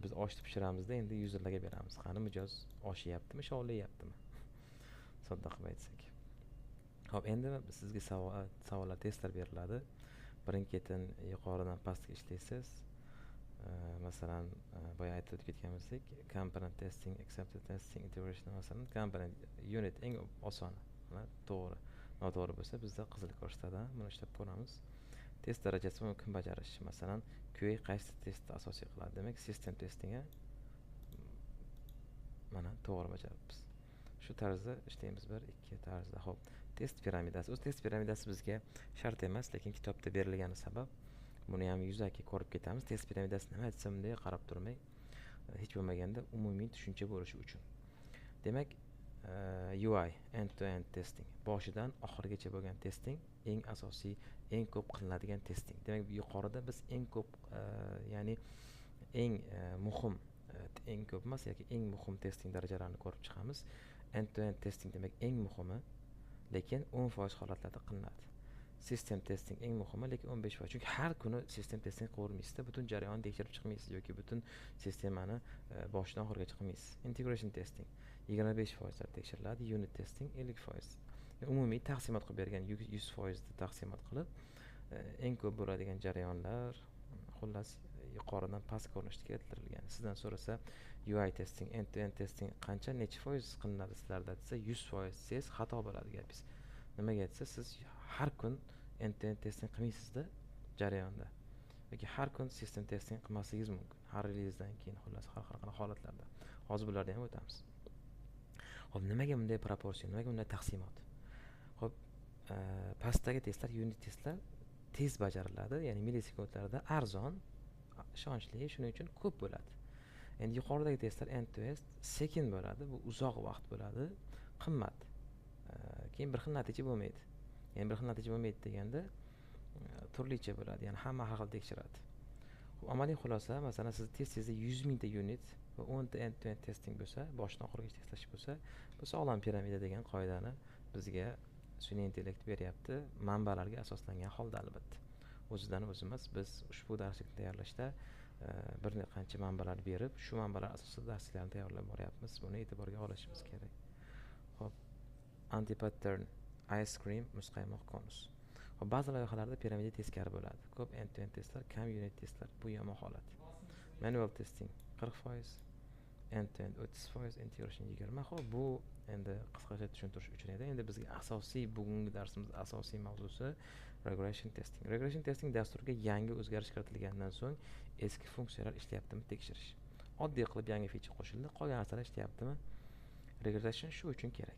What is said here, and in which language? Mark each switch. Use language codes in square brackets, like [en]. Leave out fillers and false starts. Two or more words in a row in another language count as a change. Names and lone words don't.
[uz] Biz oshni pishiramizda endi userlarga beramiz. Qani mijoz oshyaptimi, shovlayaptimi? Sodda qilib aytsak. Xo'p, endi sizga savollar, testlar beriladi. Birin-ketin yuqoridan pastga ishlaysiz. Masalan, boya aytib ketganimizdek, [en] component testing, acceptance testing, integration, masalan, component unit [uz] eng osoni, to'g'ri. Noto'g'ri bo'lsa bizda qizil ko'rsatadi. Buni ishlab ko'ramiz. Test darajasi va kim bajarish. Masalan, QA qaysi testni asosiy qiladi? Demak, [en] system testingga [uz] mana to'g'ri bajaribmiz. Shu tarzda ishlaymiz, 1-2 tarzda. Xo'p, test piramidasi. O'z test piramidasi bizga shart emas, lekin kitobda berilgani sabab buni ham yuzaki ko'rib ketamiz. Test piramidasi nima aytsam bunday qarab turmay, hech bo'lmaganda umumiy tushuncha bo'lishi uchun. Demak, [en] UI end to end testing, [uz] boshidan oxirigacha bo'lgan testing eng asosiy, eng ko'p qilinadigan testing. Demak, yuqorida biz eng ko'p, ya'ni eng muhim, eng ko'p emas, yoki eng muhim testing darajalarini ko'rib chiqamiz. [en] End to end testing [uz] demak eng muhimi, lekin 10% holatlarda qilinadi. [en] System testing [uz] eng muhimi, lekin 15%. Chunki har kuni [en] system testing [uz] qilmaysiz, butun jarayonni tekshirib chiqmaysiz yoki butun sistemani boshidan oxirigacha qilmaysiz. [en] Integration testing 25% tekshiriladi, unit testing 50%. [uz] Umumiy taqsimot qilib bergan 100% taqsimot qilib, eng ko'p bo'ladigan jarayonlar, xullas, yuqoridan past ko'rinishda keltirilgan. Sizdan so'rasa, [en] UI testing, end to end testing [uz] qancha necha foiz qilinadi sizlarda desa, 100% desangiz xato bo'ladi gapingiz. Nimaga desa, siz har kun [en] end to end testing [uz] qilmaysizda jarayonda. Yoki har kun [en] system testing [uz] qilmasligingiz mumkin. Har relizdan keyin, xullas, har qanaqa holatlarda. Hozir bularni ham o'tamiz. Xo'p, nimaga bunday proporsiya, nimaga bunday taqsimot? Xo'p, pastdagi testlar, [en] unit testlar [uz] tez bajariladi, ya'ni millisekundlarda arzon, ishonchli, shuning uchun ko'p bo'ladi. Endi yuqoridagi testlar [en] end to end [uz] sekin bo'ladi, bu uzoq vaqt bo'ladi, qimmat. Keyin bir xil natija bo'lmaydi. Ya'ni bir xil natija bo'lmaydi deganda turlicha bo'ladi, ya'ni hamma har xil tekshiradi. Amaliy xulosa, masalan, siz testingizda 100 mingta unit va 10 ta [en] end to end testing [uz] bo'lsa, boshdan oxirigacha testlash bo'lsa, bu sog'lom piramida degan qoidani bizga sun'iy intellekt beryapti, manbalarga asoslangan holda albatta. O'zidan o'zimiz biz ushbu darslikni tayyorlashda bir qancha manbalar berib, shu manbalar asosida darsliklarni tayyorlab boryapmiz. Buni e'tiborga olishimiz kerak. Xo'p, [en] anti-pattern, ice cream, [uz] muzqaymoq konus. Ba'zi loyihalarda piramida teskari bo'ladi. Ko'p [en] end-to-end testlar, [uz] kam [en] unit testlar. [uz] Bu yomon holat. [en] Manual testing 40%, end-to-end 30%, integration 20%. [uz] Xo'p, bu endi qisqacha tushuntirish uchun edi. Endi bizga asosiy bugungi darsimiz asosiy mavzusi [en] regression testing. Regression testing [uz] dasturga yangi o'zgarish kiritilgandan so'ng eski funksiyalar ishlayaptimi tekshirish. Oddiy qilib yangi feature qo'shildi, qolgan narsalar ishlayaptimi? Regression shu uchun kerak.